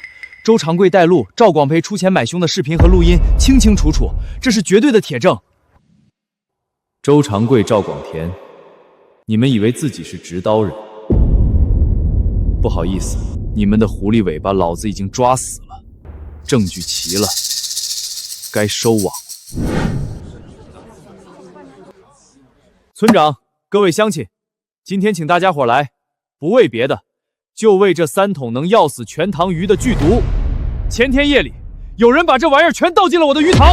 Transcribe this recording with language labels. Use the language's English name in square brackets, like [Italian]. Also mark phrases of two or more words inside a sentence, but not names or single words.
[Chinese] 周长贵带路，赵广培出钱买凶的视频和录音清清楚楚，这是绝对的铁证。周长贵、赵广田， 你们以為自己是直刀人？不好意思，你們的狐狸尾巴老子已經抓死了，證據齊了，該收網。村長，各位鄉親，今天請大家夥來，不為別的，就為這3桶能藥死全塘魚的劇毒。前天夜裡，有人把這玩意兒全倒進了我的魚塘。